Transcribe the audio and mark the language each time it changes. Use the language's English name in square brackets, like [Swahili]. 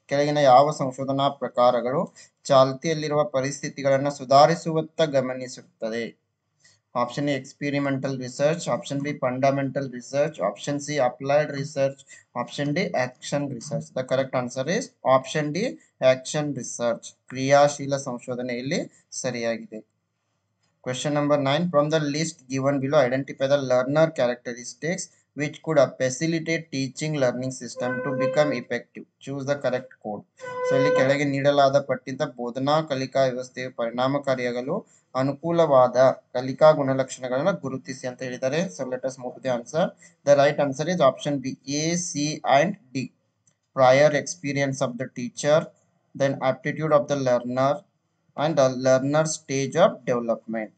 [Kannada] ಕೆಳಗಿನ ಯಾವ ಸಂಶೋಧನಾ ಪ್ರಕಾರಗಳು ಚಾಲ್ತಿಯಲ್ಲಿರುವ ಪರಿಸ್ಥಿತಿಗಳನ್ನು ಸುಧಾರಿಸುವತ್ತ ಗಮನಿಸುತ್ತದೆ? [English] Option A, experimental research. Option B, fundamental research. Option C, applied research. Option D, action research. The correct answer is option D, action research. [Kannada] ಕ್ರಿಯಾಶೀಲ ಸಂಶೋಧನೆಯಲ್ಲಿ ಸರಿಯಾಗಿದೆ. [English] Question number 9, from the list given below identify the learner characteristics which could facilitate teaching learning system to become effective. Choose the correct code. [Kannada] So ಇಲ್ಲಿ ಕೆಳಗೆ ನೀಡಲಾದ ಪಟ್ಟಿಯಿಂದ ಬೋಧನಾ ಕಲಿಕಾ ವ್ಯವಸ್ಥೆಯು ಪರಿಣಾಮಕಾರಿಯಾಗಲು ಅನುಕೂಲವಾದ ಕಲಿಕಾ ಗುಣಲಕ್ಷಣಗಳನ್ನು ಗುರುತಿಸಿ ಅಂತ ಹೇಳಿದ್ದಾರೆ. [English] So let us move to the answer. The right answer is option B, A, C and D. prior experience of the teacher, then aptitude of the learner, and the learner stage of development.